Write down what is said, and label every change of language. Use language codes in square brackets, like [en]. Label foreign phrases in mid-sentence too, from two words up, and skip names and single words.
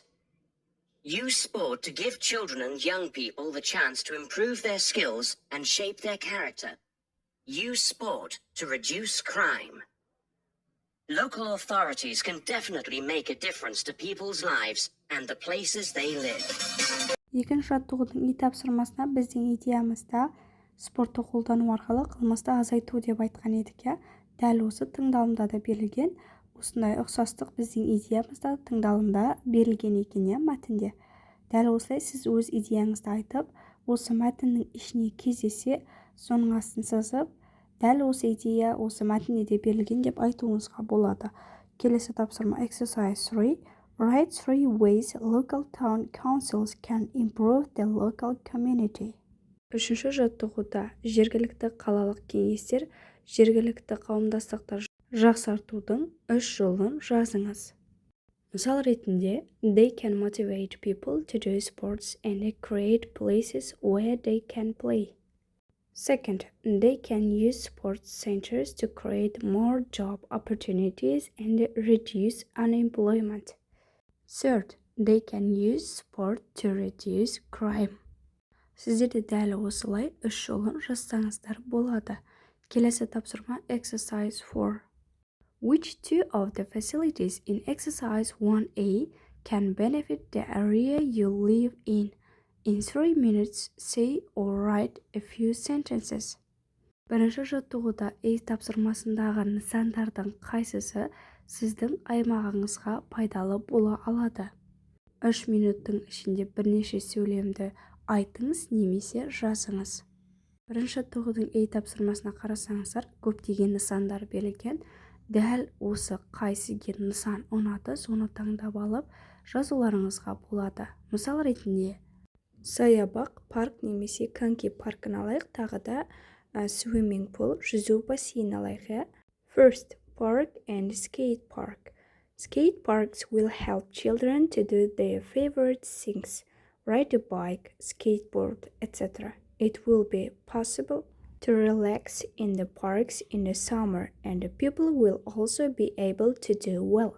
[en] Use sport to give children and young people the chance to improve their skills and shape their character. Use sport to reduce crime. Local authorities can definitely make a difference to people's lives and the places they live. [kk] Екінші жаттығудың E тапсырмасына біздің идеямызда спортты қолдану арқылы қылмысты азайту деп айтқан едік, я. Дәл осы тыңдалымда да берілген. Осындай ұқсастық біздің идеямызда тыңдалымда берілген екен мәтінде. Дәл осылай сіз өз идеяңызды айтып, осы мәтіннің ішіне кездесе, соның астын сызып, дәл осы идея осы мәтінде де берілген деп айтуыңызға болады. Келесі тапсырма exercise 3. [en] Write 3 ways local town councils can improve the local community. [kk] Үшінші жаттығуда жергілікті қалалық кеңестер, жергілікті қауымдастықтар жақсартудың 3 жолын жазыңыз. Мысал ретінде, [en] they can motivate people to do sports and create places where they can play. Second, they can use sports centers to create more job opportunities and reduce unemployment. Third, they can use sport to reduce crime. [kk] Сіздер де дәл осылай 3 жолын жазсаңыздар болады. Келесі тапсырма exercise 4. [en] Which two of the facilities in exercise 1A can benefit the area you live in? In 3 minutes, say or write a few sentences. [kk] Бірінші жаттығуда тапсырмасындағы нысандардың қайсысы сіздің аймағыңызға пайдалы бола алады? 3 минуттың ішінде бірнеше сөйлемді айтыңыз немесе жазыңыз. Бірінші жаттығудың тапсырмасына қарасаңыздар, көптеген нысандар берілген. Дәл осы қайсыге нысан ұнады, соны таңдап алып жазуларыңызға болады. Мысал ретінде, саябақ, парк немесе коньки паркын алайық, тағы да [en] swimming pool, [kk] жүзу бассейн алайық. [en] First, park and skate park. Skate parks will help children to do their favorite things, ride a bike, skateboard, etc. It will be possible to relax in the parks in the summer, and the people will also be able to do well.